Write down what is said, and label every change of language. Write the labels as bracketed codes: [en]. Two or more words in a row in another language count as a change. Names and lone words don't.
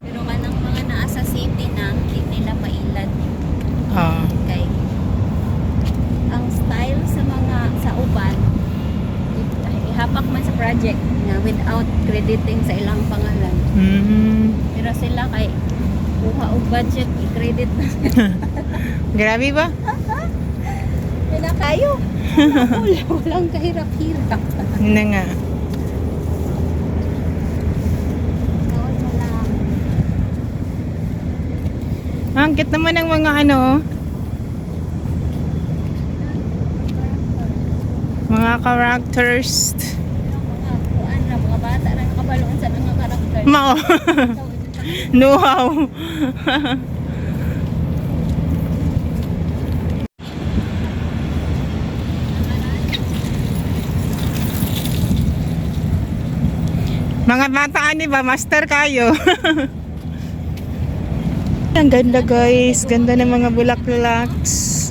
[ceb] Pero kanang mga naa sa city na di nila mailad. Ah. Kay ang style sa mga sa uban ihapak man sa project nga [en] without crediting [ceb] sa ilang pangalan. Pero sila kay kuha og budget i-credit na. Grabe ba? [tl] Kaya kayo. Walang kahirap-hirap. Yun na nga. Tawad mo lang. Ang cute naman ng mga ano. Mga characters. [ceb] Mga kuan na mga bata na nakabaloon sa mga karakter. Mao. [en] Know-how. [ceb] Mga bata ani ba master kayo? [tl] Ang ganda guys, ganda ng mga bulaklaks.